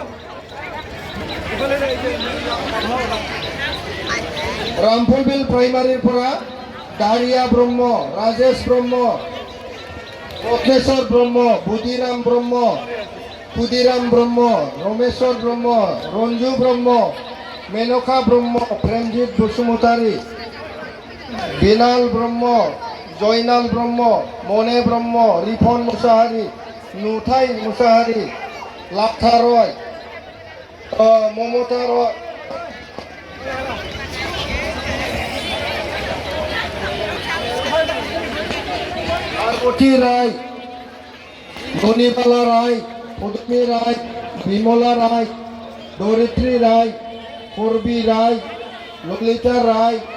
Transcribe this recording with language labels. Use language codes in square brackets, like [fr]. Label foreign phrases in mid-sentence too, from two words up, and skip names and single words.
[brx] रामफलबिल प्राइमारिफोरा दारिया ब्रह्म, राजेश ब्रह्म, रत्नेश्वर ब्रह्म, बुदिराम ब्रह्म, खुदिराम ब्रह्म, रमेश्वर ब्रह्म, रंजु ब्रह्म, मेनका ब्रह्म, प्रेमजित बसुमतारी, बिनाल ब्रह्म, जयनाल ब्रह्म, मने ब्रह्म, रिफन मुसाहारी, नुथाय मुसाहारी, लाथा रय, ममता रय, पार्वती राय, धनीबाला राय, पदमी राय, विमला राय, धरित्री राय, करबी राय, ललिता राय,